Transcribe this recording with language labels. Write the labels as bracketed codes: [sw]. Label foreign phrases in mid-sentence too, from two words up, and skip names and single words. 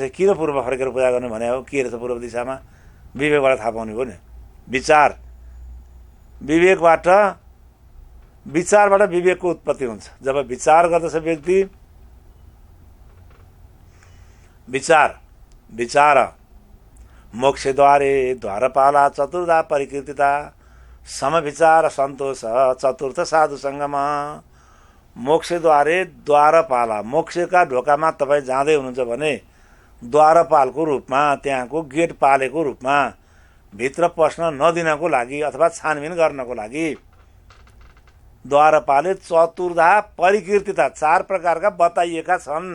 [ne] किन पूर्व फर्केर पूजा गर्ने भने हो, के रहेछ पूर्व दिशामा, विवेकबाट थाहा पाउने हो नि। विचारबाट विवेकको उत्पत्ति हुन्छ। जब विचार गर्दछ व्यक्ति, [sa] विचार मोक्षद्वारे द्वारपाला चतुर्धा परिकीर्तिता, समविचार सन्तोष चतुर्थ साधु सङ्गमा। मोक्षद्वारे द्वारपाला, [ne] मोक्षका ढोकामा तपाईँ जाँदै हुनुहुन्छ भने द्वारपालको रूपमा, त्यहाँको गेट पालेको रूपमा भित्र पस्न नदिनको लागि अथवा छानबिन गर्नको लागि [sa] द्वारपाले चतुर्धा परिकीर्तिता, [ne] 4 प्रकारका बताइएका छन्।